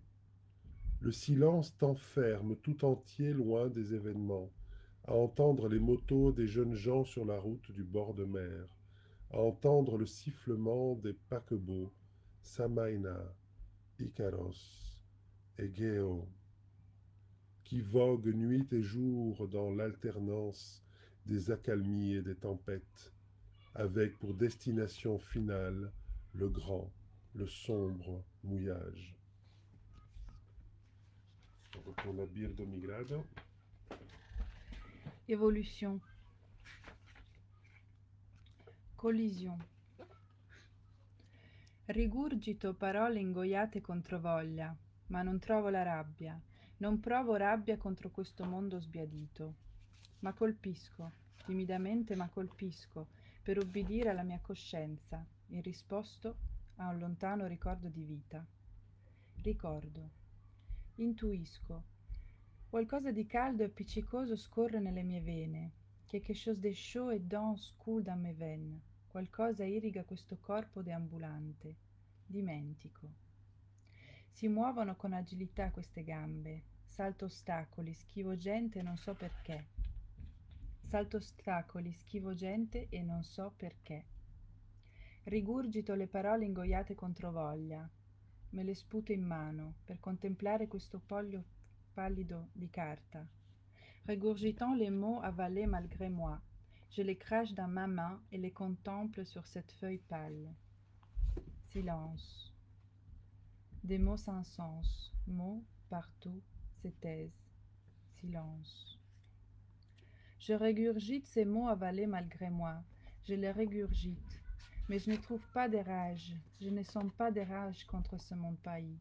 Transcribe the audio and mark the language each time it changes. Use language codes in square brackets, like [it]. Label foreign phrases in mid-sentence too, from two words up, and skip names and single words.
[fr] Le silence t'enferme tout entier loin des événements, à entendre les motos des jeunes gens sur la route du bord de mer, à entendre le sifflement des paquebots, Samaina, Icaros, Egeo, qui voguent nuit et jour dans l'alternance des accalmies et des tempêtes, avec pour destination finale le grand, le sombre mouillage. On retourne à Birdo Migrado. Évolution. [it] Collisione. Rigurgito parole ingoiate contro voglia, ma non trovo la rabbia. Non provo rabbia contro questo mondo sbiadito. Ma colpisco, timidamente ma colpisco, per ubbidire alla mia coscienza, in risposto a un lontano ricordo di vita. Ricordo. Intuisco. Qualcosa di caldo e appiccicoso scorre nelle mie vene. [fr] Quelque chose de chaud et dense coule dans mes veines. [it] Qualcosa irriga questo corpo deambulante. Dimentico. Si muovono con agilità queste gambe. Salto ostacoli, schivo gente e non so perché. Salto ostacoli, schivo gente e non so perché. Rigurgito le parole ingoiate contro voglia. Me le sputo in mano per contemplare questo foglio pallido di carta. [fr] Régurgitant les mots avalés malgré moi, je les crache dans ma main et les contemple sur cette feuille pâle. Silence. Des mots sans sens, mots partout se taisent. Silence. Je régurgite ces mots avalés malgré moi, je les régurgite, mais je ne trouve pas de rage, je ne sens pas de rage contre ce mon pays.